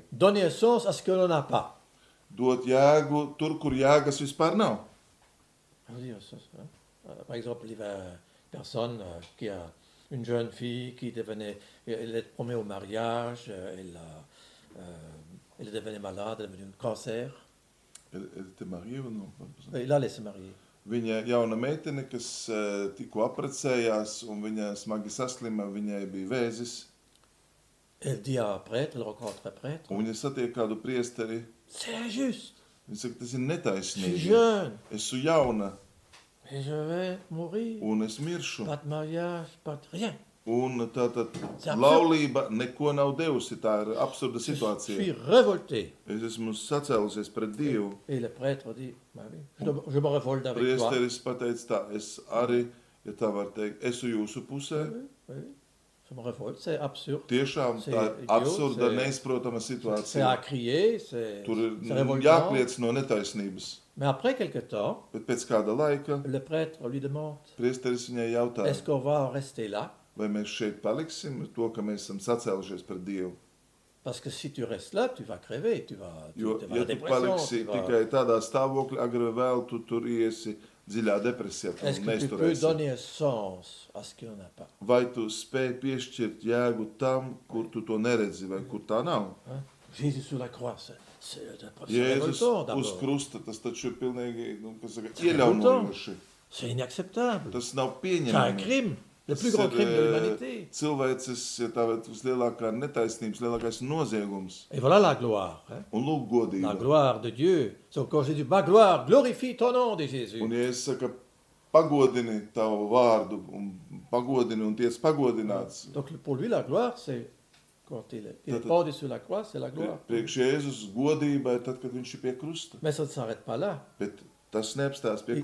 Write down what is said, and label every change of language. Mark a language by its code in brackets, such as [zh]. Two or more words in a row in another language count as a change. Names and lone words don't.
[fr] Donner un sens à ce que l'on n'a pas. [lv] Dot jēgu tur, kur jēgas vispār nav. [fr] Je veux dire, par exemple, il y a une personne qui a une jeune fille qui devenait, elle est promise au mariage, elle devenait malade, elle est devenue cancer, Te mariée ou non? et là elle est se marier. [lv] Viņa jauna meitene, kas tikko apprecējās, un viņa smagi saslima, viņai bija vēzis. [fr] Elle dit à un prêtre, elle rencontre un prêtre, [lv] Un viņa satiek kādu priesteri. [fr] c'est injuste, [lv] Viņa saka, tas ir [fr] je suis [lv] netaisnīgi. [fr] jeune, [lv] Esmu jauna, [fr] et je vais mourir, [lv] un es miršu. [fr] pas de mariage, pas de rien. [lv] Un tātad [fr] C'est absurd. [lv] laulība neko nav devusi. Tā ir absurda [fr] Je suis [lv] situācija. [fr] révolté. [lv] Es esmu sacēlusies pret Dievu. [fr] Et le prêtre dit, bah oui, je me révolte avec toi. [lv] Priesteris pateica tā, es arī, ja tā var teikt, esmu jūsu pusē. [fr] Oui, oui, je me révolte, c'est absurde. [lv] Tiešām [fr] C'est [lv] tā ir [fr] idiot, [lv] absurda, [fr] c'est- [lv] neizprotama [fr] C'est [lv] situācija. [fr] à crier, c'est [lv] Tur ir [fr] révoltant. [lv] jākliec no netaisnības. [fr] Mais après quelque temps, [lv] Bet pēc kāda laika [fr] le prêtre lui demande, [lv] priesteris viņai jautā, [fr] est-ce qu'on va en rester là? [lv] vai mēs šeit paliksim, to, ka mēs esam sacēlušies pret Dievu. [fr] Parce que si tu restes là, tu vas crever, tu vas [lv] Jo, [fr] avoir [lv] ja [fr] la [lv] tu [fr] dépression. [lv] paliksi [fr] Tu vas- [lv] tikai tādā stāvoklī, agri vai vēl, tu tur iesi dziļā depresijā, tu [fr] Est-ce que tu peux [lv] neizturēsi. [fr] donner un sens à ce qu'il n'y en a pas? [lv] Vai tu spēj piešķirt jēgu tam, kur tu to neredzi, vai kur tā nav? [fr] Hein? Jésus sur la croix, c'est [lv] Jēzus [fr] révoltant [lv] uz [fr] d'abord. [lv] krusta, tas taču ir pilnīgi, kas saka, [fr] C'est [lv] iejaunojoši. [fr] C'est inacceptable. [lv] Tas nav [fr] C'est un [lv] pieņemami. [fr] crime, le [lv] Tas [fr] plus grand [lv] ir, [fr] crime de l'humanité. [lv] cilvēces, ja tā ir vislielākā netaisnības, lielākais noziegums. [fr] Et voilà la gloire. Hein? [lv] Un lūk [fr] La [lv] godība. [fr] gloire de Dieu. Donc quand Jésus, ma gloire, glorifie ton nom, dit Jésus. [lv] Un ja es saku, pagodini tavu vārdu, un pagodini un tiec pagodināts. [fr] Donc pour lui, la gloire, c'est quand il est pendu sur la croix, c'est la gloire. [lv] Priekš Jēzus godībai, tad, kad viņš ir pie krusta. [fr] Mais ça ne s'arrête pas là. [lv] Bet tas neapstās pie